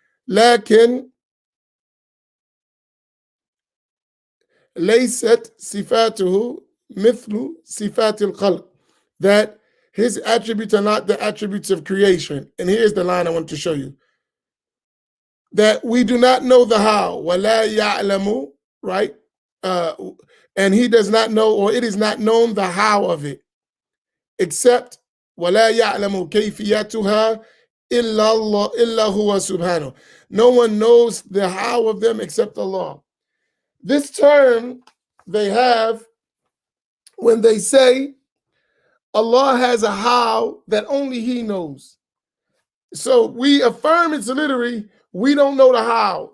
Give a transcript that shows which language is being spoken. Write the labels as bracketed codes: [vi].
[ar] Lakin laysat sifatuhu mithlu sifatil khalq. [en] That his attributes are not the attributes of creation. And here's the line I want to show you. That we do not know the how. [ar] Wala ya'lamu, [en] right? And he does not know, or it is not known the how of it. [ar] Except وَلَا يَعْلَمُ كَيْفِيَتُهَا إِلَّا هُوَ سُبْحَانَهُ. [en] No one knows the how of them except Allah. This term they have when they say Allah has a how that only He knows. So we affirm it's literally, we don't know the how.